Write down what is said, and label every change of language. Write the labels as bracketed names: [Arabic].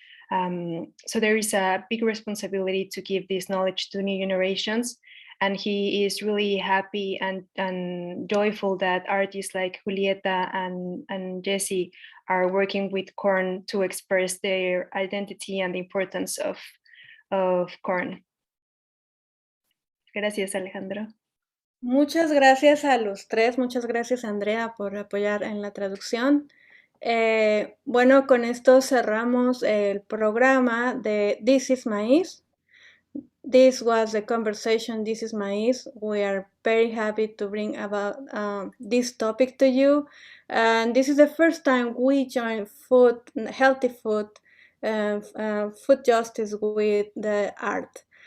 [English] So there is a big responsibility to give this knowledge to new generations. And he is really happy and joyful that artists like Julieta and Jessie are working with corn to express their identity and the importance of corn. [Spanish] Gracias, Alejandro. Muchas gracias a los tres. Muchas gracias, Andrea, por apoyar en la traducción. Bueno, con esto cerramos el programa de This is Maiz. [English] This was the conversation, This is Maiz. We are very happy to bring about this topic to you. And this is the first time we join food, healthy food, food justice with the art.